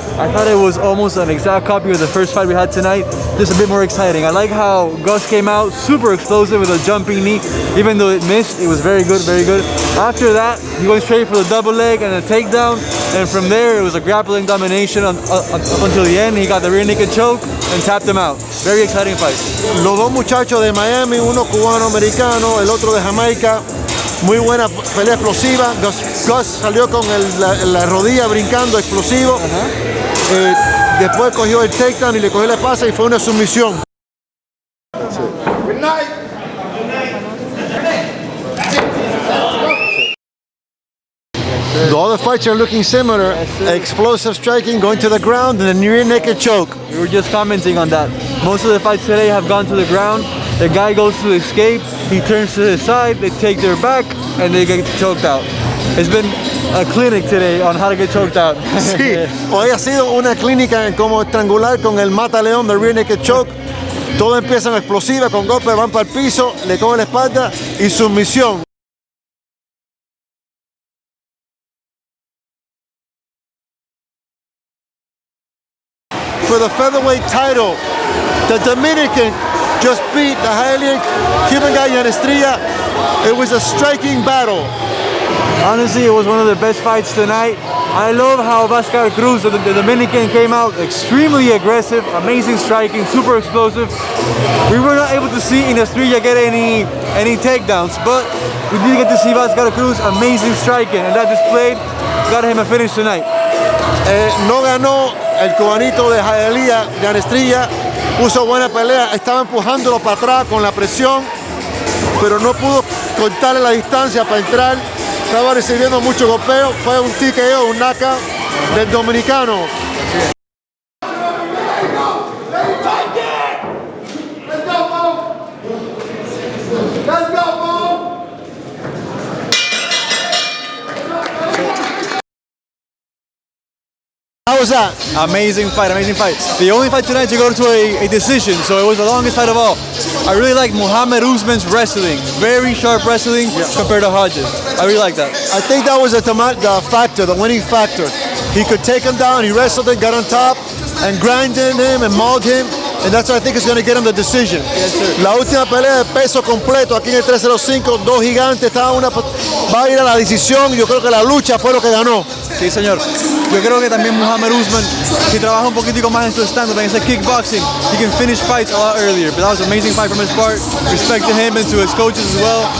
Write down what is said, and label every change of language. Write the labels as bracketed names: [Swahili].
[English] I thought it was almost an exact copy of the first fight we had tonight, just a bit more exciting. I like how Gus came out super explosive with a jumping knee. Even though it missed, it was very good, very good. After that, he went straight for the double leg and a takedown, and from there it was a grappling domination up until the end. He got the rear naked choke and tapped him out. Very exciting fight. [Spanish] Los dos muchachos de Miami, uno cubano-americano, el otro de Jamaica. Muy buena pelea explosiva. Gus salió con la rodilla brincando, explosivo. Después cogió el takedown y le cogió la espalda y fue una sumisión. [English] The other fights are looking similar. Explosive striking, going to the ground, and a near naked choke. We were just commenting on that. Most of the fights today have gone to the ground. The guy goes to escape, he turns to his side, they take their back, and they get choked out. It's been a clinic today on how to get choked out. [Spanish] Sí, hoy ha sido una clínica en cómo estrangular con el mata león del rear naked choke. Todo empieza en explosiva, con golpes, van para el piso, le cogen la espalda y sumisión. [English] For the featherweight title, the Dominican just beat the highly Cuban guy Yan Estrella. It was a striking battle. Honestly, it was one of the best fights tonight. I love how Vascar Cruz, the Dominican, came out extremely aggressive, amazing striking, super explosive. We were not able to see Estrella get any takedowns, but we did get to see Vascar Cruz amazing striking, and that displayed got him a finish tonight. [Spanish] No ganó el cubanito de Hialeah, Yan Estrella. Puso buena pelea, estaba empujándolo para atrás con la presión, pero no pudo cortarle la distancia para entrar. Estaba recibiendo mucho golpeo, fue un TKO, un knockout del dominicano. [English] How was that? Amazing fight, amazing fight. The only fight tonight to go to a decision, so it was the longest fight of all. I really like Muhammad Usman's wrestling. Very sharp wrestling compared to Hodges. I really like that. I think that was the factor, the winning factor. He could take him down, he wrestled him, got on top, and grinded him and mauled him. And that's what I think is going to get him the decision. Yes, sir. [Spanish] La última pelea de peso completo aquí en el 305, dos gigantes, va a ir a la decisión. Yo creo que la lucha fue lo que ganó. Sí, señor. Yo creo que también Muhammad Usman, si trabaja un poquitico más en su stand-up, en ese kickboxing, [English] he can finish fights a lot earlier. But that was an amazing fight from his part. Respect to him and to his coaches as well.